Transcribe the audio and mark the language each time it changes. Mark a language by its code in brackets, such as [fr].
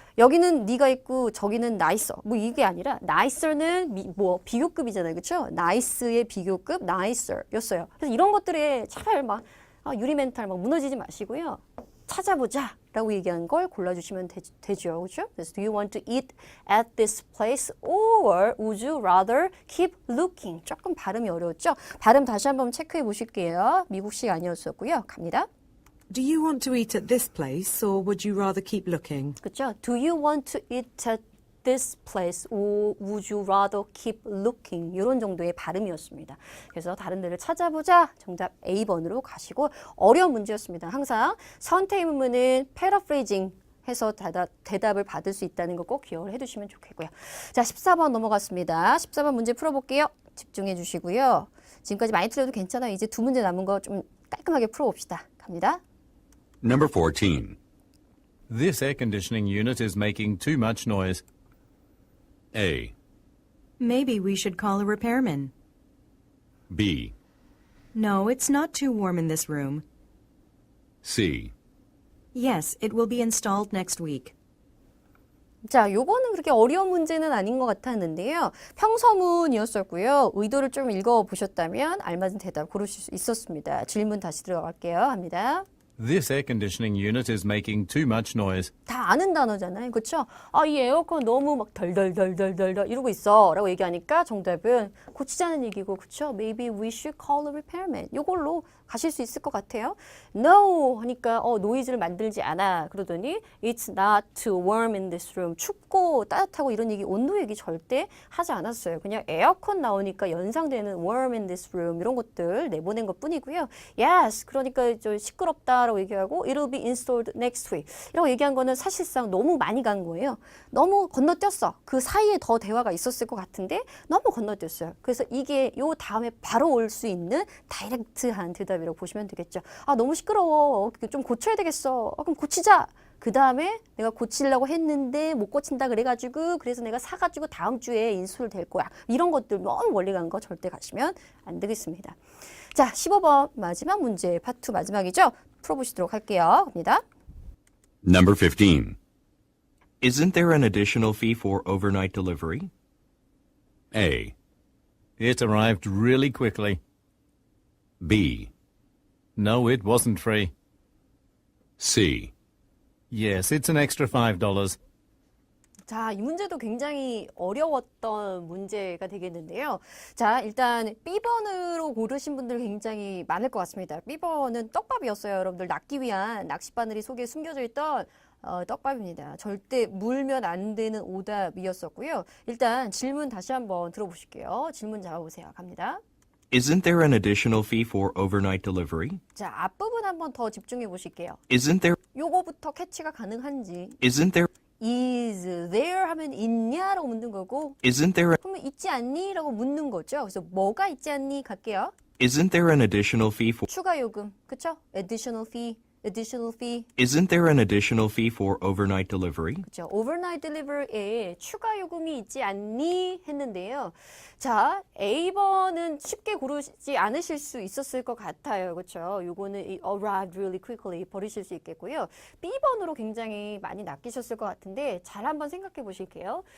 [ko] 여기는 네가 있고 저기는 나 있어. 뭐 이게 아니라 nicer는 비교급이잖아요. 그렇죠? nice의 비교급 nicer였어요. 그래서 이런 것들에 잘 막 유리 멘탈 막 무너지지 마시고요. 찾아보자 라고 얘기한 걸 골라주시면 되죠. 그렇죠? 그래서 [en] do you want to eat at this place or would you rather keep looking? [ko] 조금 발음이 어려웠죠? 발음 다시 한번 체크해 보실게요. 미국식 아니었었고요. 갑니다. [en] Do you want to eat at this place or would you rather keep looking? [ko] 그렇죠? [en] Do you want to eat at this place or would you rather keep looking? [ko] 이런 정도의 발음이었습니다. 그래서 다른 데를 찾아보자. 정답 A번으로 가시고 어려운 문제였습니다. 항상 선택 의문은 paraphrasing 해서 대답을 받을 수 있다는 거 꼭 기억을 해두시면 좋겠고요. 자, 14번 넘어갔습니다. 14번 문제 풀어볼게요. 집중해 주시고요. 지금까지 많이 틀려도 괜찮아요. 이제 두 문제 남은 거 좀 깔끔하게 풀어봅시다. 갑니다. [en] Number 14. This air conditioning unit is making too much noise. A. Maybe we should call a repairman. B. No, it's not too warm in this room. C. Yes, it will be installed next week. [ko] 자, 요거는 그렇게 어려운 문제는 아닌 것 같았는데요. 평서문이었었고요. 의도를 좀 읽어보셨다면 알맞은 대답 고르실 수 있었습니다. 질문 다시 들어갈게요. 합니다. [en] This air conditioning unit is making too much noise. [ko] 다 아는 단어잖아요. 그렇죠? 이 에어컨 너무 막 덜덜덜덜덜 이러고 있어 라고 얘기하니까 정답은 고치자는 얘기고 그렇죠? [en] Maybe we should call a repairman. [ko] 요걸로 가실 수 있을 것 같아요. [en] No [ko] 하니까 노이즈를 만들지 않아 그러더니 [en] It's not too warm in this room. [ko] 춥고 따뜻하고 이런 얘기 온도 얘기 절대 하지 않았어요. 그냥 에어컨 나오니까 연상되는 [en] warm in this room [ko] 이런 것들 내보낸 것 뿐이고요. Yes 그러니까 좀 시끄럽다라고 얘기하고 [en] It'll be installed next week [ko] 이라고 얘기한 거는 사실상 너무 많이 간 거예요. 너무 건너뛰었어. 그 사이에 더 대화가 있었을 것 같은데 너무 건너뛰었어요. 그래서 이게 요 다음에 바로 올 수 있는 다이렉트한 대답이라고 보시면 되겠죠. 너무 시끄러워. 좀 고쳐야 되겠어. 그럼 고치자. 그 다음에 내가 고치려고 했는데 못 고친다 그래가지고 그래서 내가 사가지고 다음 주에 인수를 될 거야. 이런 것들 너무 멀리 간 거 절대 가시면 안 되겠습니다. 자, 15번 마지막 문제 파트 2 마지막이죠. 풀어보시도록 할게요. 갑니다. [en] Number 15. Isn't there an additional fee for overnight delivery? A. It arrived really quickly. B. No, it wasn't free. C. Yes, it's an extra $5. [ko] 자, 이 문제도 굉장히 어려웠던 문제가 되겠는데요. 자, 일단 B번으로 고르신 분들 굉장히 많을 것 같습니다. B번은 떡밥이었어요. 여러분들 낚기 위한 낚싯바늘이 속에 숨겨져 있던 떡밥입니다. 절대 물면 안 되는 오답이었었고요. 일단 질문 다시 한번 들어보실게요. 질문 잡아보세요. 갑니다. Isn't there an additional fee for overnight delivery? 자, 앞부분 한번 더 집중해 보실게요. [en] Isn't there [ko] 요거부터 캐치가 가능한지. [en] isn't there Is there [ko] 하면 있냐라고 묻는 거고 [en] isn't there [ko] 그러면 있지 않니? 라고 묻는 거죠. 그래서 뭐가 있지 않니? 갈게요. [en] isn't there an additional fee for [ko] 추가 요금. 그쵸? [en] Additional fee. Isn't there an additional fee for overnight delivery? [ko] 그렇죠. overnight delivery에 추가 요금이 있지 않니? 했는데요. 자, A번은 쉽게 고르지 않으실 수 있었을 것 같아요. 그렇죠. 요거는 [en] arrived really quickly [ko] 버리실 수 있겠고요. B번으로 굉장히 많이 낚이셨을 것 같은데 잘 한번 생각해 보실게요.